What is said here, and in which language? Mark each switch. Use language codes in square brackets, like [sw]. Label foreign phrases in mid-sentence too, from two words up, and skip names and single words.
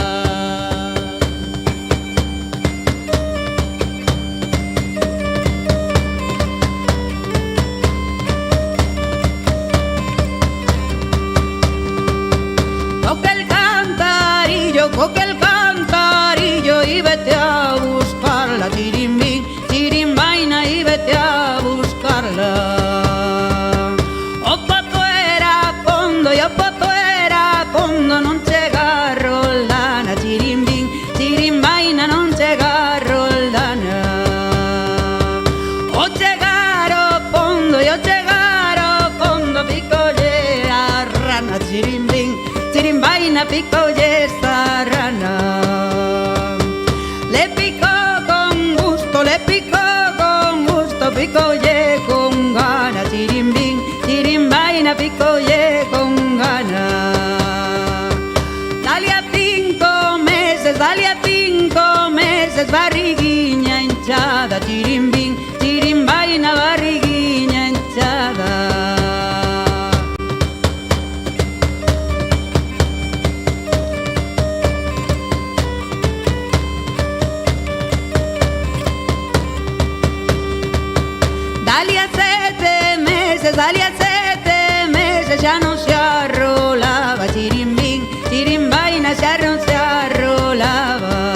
[es] Coge el cantarillo y vete a buscarla, chirimbín, chirimbaina y vete a buscarla. [gl] O poto era fondo, e o poto era fondo, non chega Roldana, chirimbín, chirimbaina non chega Roldana. O chegar ao fondo, e o chegar ao fondo, picolle a rana, chirimbín, chirimbaina, picolle esta rana. [es] Le picó con gusto, [gl] picolle con gana, chirimbín, chirimbaina, picolle con gana. Dale a 5 meses, barriguiña hinchada, chirimbín, chirimbaina, barriguiña hinchada. Dale a 7 meses, xa non se arrolaba, chirimbín, chirimbaina, xa non se arrolaba.